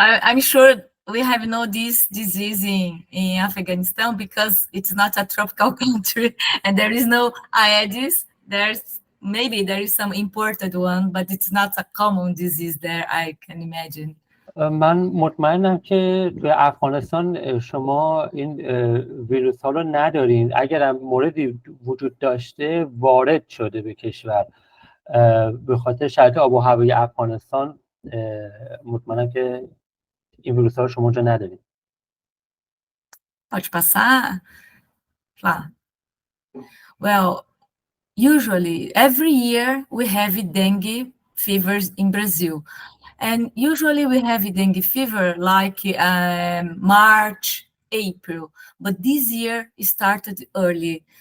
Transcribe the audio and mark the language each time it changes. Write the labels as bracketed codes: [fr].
[en] I'm sure we have no this disease in Afghanistan because it's not a tropical country and there is no Aedes. Maybe there is some imported one, but it's not a common disease there, I can imagine. [fa] من مطمئنم که به افغانستان شما این ویروس ها رو ندارین. اگر هم موردی وجود داشته وارد شده به کشور به خاطر شرایط آب و هوای افغانستان. مطمئنم که این ویروس ها رو شما اونجا ندارین. [pt] Pode passar? [en] Well, usually every year we have dengue fevers in Brazil. And usually we have dengue fever like March, April, but this year it started early.